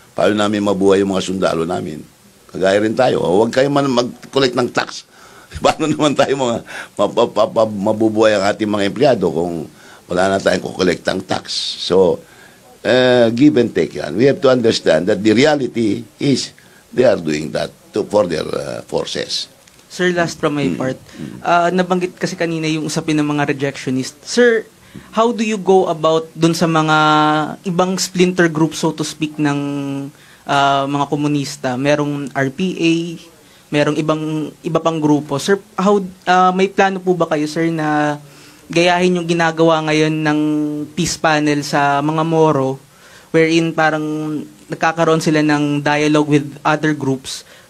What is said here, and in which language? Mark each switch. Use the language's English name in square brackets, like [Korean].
[Filipino] Paano namin mabuhay yung mga sundalo namin? Kagaya rin tayo. Huwag kayo mag-collect ng tax. Paano naman tayo mabubuhay ang ating mga empleyado kung wala na tayong kukolect ng tax? So, [English] give and take [Filipino] yan. [English] We have to understand that the reality is they are doing that for their forces. [Filipino] Sir, last from my part, nabanggit kasi kanina yung usapin ng mga rejectionist. [English] Sir, how do you go about [Filipino] dun sa mga ibang [English] splinter group, so to speak, [Filipino] ng mga komunista? Merong RPA, merong iba pang grupo. Sir, may plano po ba kayo, sir, na gayahin yung ginagawa ngayon ng peace panel sa mga Moro, wherein parang nagkakaroon sila ng [English] dialogue with other groups?